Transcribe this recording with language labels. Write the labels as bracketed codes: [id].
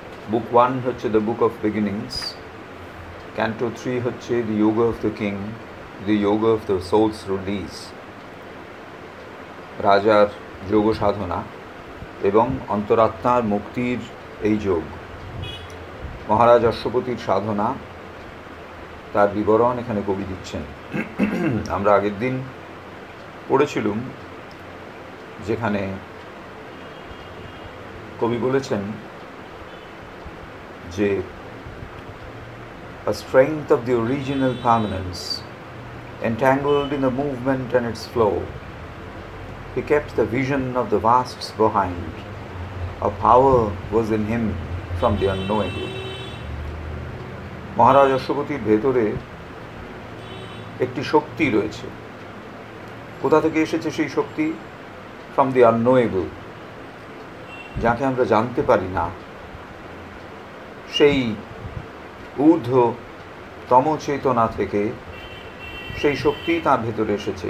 [bn] বুক 1 হচ্ছে [en] the book of beginnings, [bn] canto 3 হচ্ছে [en] the yoga of the king, the yoga of the souls release, [bn] রাজার যোগ সাধনা এবং অন্তরাত্মার মুক্তির এই যোগ। মহারাজ অশ্বপতির সাধনা, তার বিবরণ এখানে কবি দিচ্ছেন। আমরা আগের দিন পড়েছিলুম যেখানে কবি বলেছেন যে [en] a strength of the original permanence, entangled in the movement and its flow, he kept the vision of the vasts behind. A power was in him from the unknowable. [bn] মহারাজ অশ্বপতির ভেতরে একটি শক্তি রয়েছে। কোথা থেকে এসেছে সেই শক্তি? [en] from the unknowable, [bn] যাকে আমরা জানতে পারি না, সেই ঊর্ধ্বতম চেতনা থেকে সেই শক্তি তার ভেতরে এসেছে।